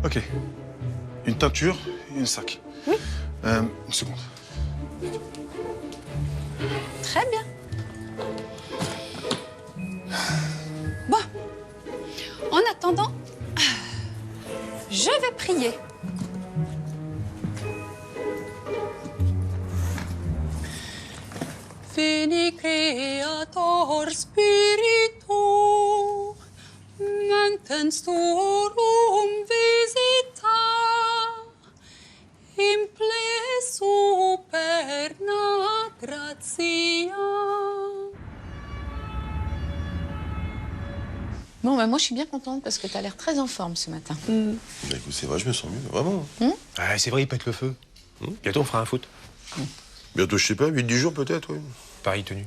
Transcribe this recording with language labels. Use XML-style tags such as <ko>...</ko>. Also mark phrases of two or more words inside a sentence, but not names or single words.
<fr>Ok. Une teinture et un sac. Oui. Une seconde. Très bien. Bon. En attendant, je vais prier.</fr> <la>Veni Creator Spiritu, mentens tuorum visita, imple superna gratia.</la> <fr>Bon, bah moi, je suis bien contente parce que t'as l'air très en forme ce matin. Bah, écoute, c'est vrai, je me sens mieux, vraiment. Ah, c'est vrai, il pète le feu. Bientôt, on fera un foot. Bientôt, je sais pas, 8-10 jours peut-être, oui. Pareil tenue.</fr>